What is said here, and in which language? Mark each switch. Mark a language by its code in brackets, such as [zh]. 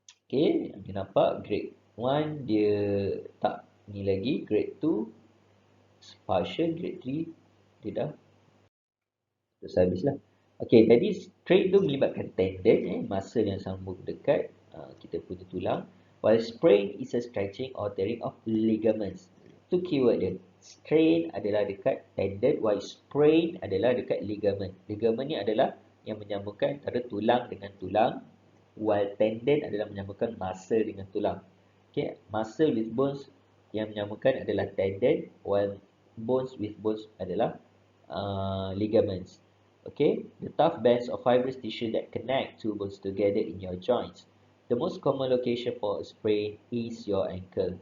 [ms] Okay, yang kita nampak grade 1 dia tak ni lagi, grade 2 partial, grade 3 dia dah terus habis lah. Okay, jadi strain tu melibatkan tendon, muscle yang sambung dekat kita punya tulang. [en] While sprain is a stretching or tearing of ligaments. [ms] Tu keyword dia. Strain adalah dekat tendon, while sprain adalah dekat ligament. Ligament ni adalah yang menyambungkan antara tulang dengan tulang, while tendon adalah menyambungkan muscle dengan tulang. Okay, [en] muscle with bones [ms] yang menyambungkan adalah tendon, [en] while bones with bones [ms] adalah ligaments. [en] Okay, the tough bands of fibrous tissue that connect two bones together in your joints. The most common location for a sprain is your ankle.